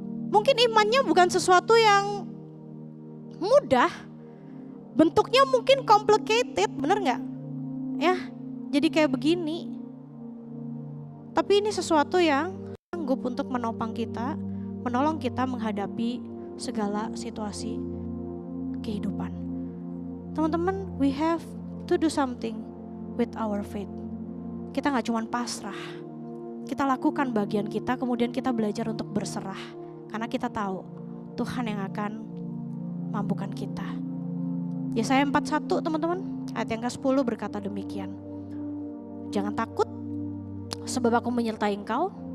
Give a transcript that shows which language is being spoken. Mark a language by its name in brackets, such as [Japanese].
[Indonesian] Mungkin imannya bukan sesuatu yang mudah, bentuknya mungkin complicated, bener gak? Ya, jadi kayak begini. Tapi ini sesuatu yang sanggup untuk menopang kita, menolong kita menghadapi segala situasi kehidupan. Teman-teman, [English] we have to do something with our faith. [Indonesian] Kita gak cuma pasrah, kita lakukan bagian kita, kemudian kita belajar untuk berserah. Karena kita tahu Tuhan yang akan mampukan kita. Yesaya 41 teman-teman, ayat yang ke-10 berkata demikian. Jangan takut sebab aku menyertai engkau.